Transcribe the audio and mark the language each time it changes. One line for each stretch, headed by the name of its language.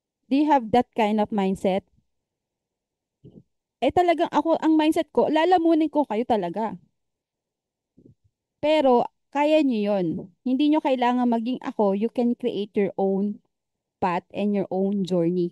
English: Do you have that kind of mindset?
Filipino: Eh talagang ako, ang mindset ko, lalamunin ko kayo talaga. Pero kaya nyo yun. Hindi nyo kailangan maging ako.
English: You can create your own path and your own journey.